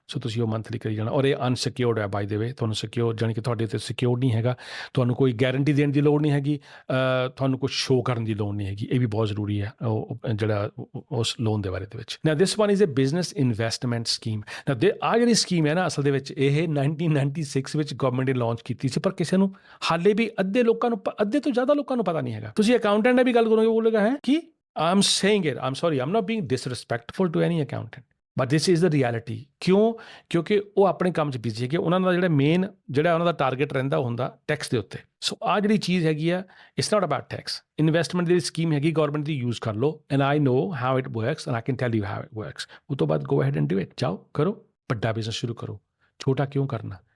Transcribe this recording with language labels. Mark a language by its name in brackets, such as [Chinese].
[Punjabi] ਸੋ ਤੁਸੀਂ ਉਹ ਮੰਥਲੀ ਕਰੀ ਜਾਣਾ। ਔਰ ਇਹ ਅਨਸਿਕਿਉਰਡ ਹੈ [English] by the way, [Punjabi] ਤੁਹਾਨੂੰ ਸਿਕਿਉਰ ਜਾਣੀ ਕਿ ਤੁਹਾਡੇ ਉੱਤੇ ਸਿਕਿਉਰ ਨਹੀਂ ਹੈਗਾ, ਤੁਹਾਨੂੰ ਕੋਈ ਗਾਰੰਟੀ ਦੇਣ ਦੀ ਲੋੜ ਨਹੀਂ ਹੈਗੀ, ਤੁਹਾਨੂੰ ਕੁਝ ਸ਼ੋਅ ਕਰਨ ਦੀ ਲੋੜ ਨਹੀਂ ਹੈਗੀ। ਇਹ ਵੀ ਬਹੁਤ ਜ਼ਰੂਰੀ ਹੈ ਉਹ ਜਿਹੜਾ ਉਸ ਲੋਨ ਦੇ ਬਾਰੇ ਦੇ ਵਿੱਚ। ਨਾ [English] This one is a business investment scheme. [Punjabi] ਨਾ ਆਹ ਜਿਹੜੀ ਸਕੀਮ ਹੈ ਨਾ ਅਸਲ ਦੇ ਵਿੱਚ ਇਹ 1996 ਵਿੱਚ ਗਵਰਨਮੈਂਟ ਨੇ ਲਾਂਚ ਕੀਤੀ ਸੀ, ਪਰ ਕਿਸੇ ਨੂੰ ਹਾਲੇ ਵੀ ਅੱਧੇ ਤੋਂ ਜ਼ਿਆਦਾ ਲੋਕਾਂ ਨੂੰ ਪਤਾ ਨਹੀਂ ਹੈਗਾ। ਤੁਸੀਂ ਅਕਾਊਂਟੈਂਟ ਨਾਲ ਵੀ ਗੱਲ ਕਰੋਗੇ, ਉਹ ਬੋਲੇਗਾ ਹੈ ਕਿ [English] I'm saying it, I'm sorry, I'm not being disrespectful to any accountant, but this is the reality। [Punjabi] ਕਿਉਂ? ਕਿਉਂਕਿ ਉਹ ਆਪਣੇ ਕੰਮ 'ਚ ਬਿਜ਼ੀ ਹੈਗੇ, ਉਹਨਾਂ ਦਾ ਜਿਹੜਾ ਮੇਨ ਜਿਹੜਾ ਉਹਨਾਂ ਦਾ ਟਾਰਗੇਟ ਰਹਿੰਦਾ ਹੁੰਦਾ ਟੈਕਸ ਦੇ ਉੱਤੇ। ਸੋ ਆਹ ਜਿਹੜੀ ਚੀਜ਼ ਹੈਗੀ ਆ, [English] It's not about tax. [Punjabi] Investment ਦੀ scheme ਹੈਗੀ ਗਵਰਨਮੈਂਟ ਦੀ, ਯੂਜ਼ ਕਰ ਲਓ, [English] And I know how it works and I can tell you how it works. [Punjabi] ਉਹ ਤੋਂ ਬਾਅਦ [English] Go ahead and do it. [Punjabi] ਜਾਓ ਕਰੋ, ਵੱਡਾ ਬਿਜ਼ਨਸ ਸ਼ੁਰੂ ਕਰੋ, ਛੋਟਾ ਕਿਉਂ ਕਰਨਾ?